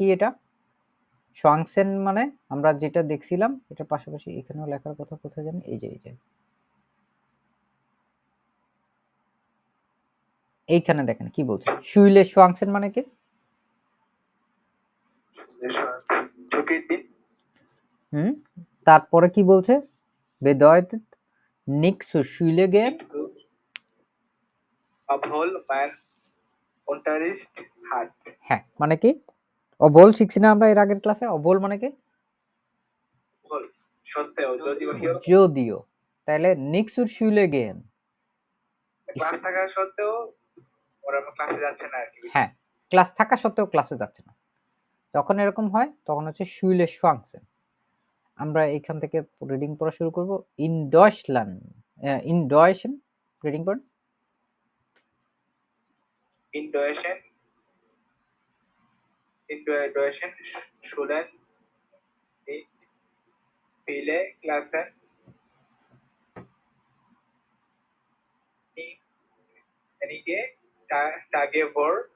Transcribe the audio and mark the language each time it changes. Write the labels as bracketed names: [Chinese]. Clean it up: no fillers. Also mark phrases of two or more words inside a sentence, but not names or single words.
[Bangla] এটা সোয়াংসেন মানে আমরা যেটা দেখছিলাম এটার পাশাপাশি এখানেও লেখার কথা, কোথায় জানি, এই যে এইখানে দেখেন কি বলছে, [German] Schule schwänzen [Bangla] মানে কি? ছুটির দিন, তারপরে কি বলছে? [German] bedeutet nichts zu Schule gehen, obwohl man unterricht hat, [Bangla] হ্যাঁ মানে কি? অবল শিখছি না আমরা এর আগের ক্লাসে, অবল মানে কি? অভল সত্ত্বেও, যদিও যদিও, তাহলে [German] nichts zu Schule gehen, [Bangla] ক্লাস থাকা সত্ত্বেও ওরা ক্লাসে যাচ্ছে না আর কি। হ্যাঁ ক্লাস থাকা সত্ত্বেও ক্লাসে যাচ্ছে না, যখন এরকম হয় তখন হচ্ছে [German] Schule schwänzen. [Bangla] আমরা এখান থেকে রিডিং পড়া শুরু করব। [German] in Deutschland, in Deutschen [Bangla] রিডিং পড়ুন। [German] In Deutschen Schulen nicht viele Klassen, einige Tage vor